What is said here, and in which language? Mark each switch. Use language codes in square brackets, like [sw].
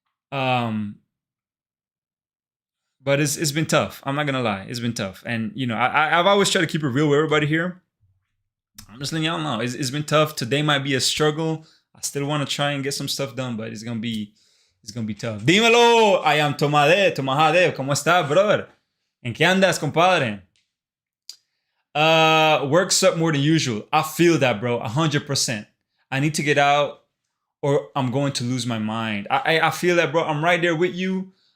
[en] But it's been tough. I'm not gonna lie, it's been tough. And I've always tried to keep it real with everybody here. I'm just letting y'all know it's been tough. Today might be a struggle. I still want to try and get some stuff done, but it's gonna be it's gonna be tough. [es] Dímelo, [en] I am [es] Tomade, ¿cómo estás, brother? ¿En qué andas, compadre? [en] Works up more than usual. I feel that, bro, 100%. I need to get out or I'm going to lose my mind. I feel that, bro. I'm right there with you.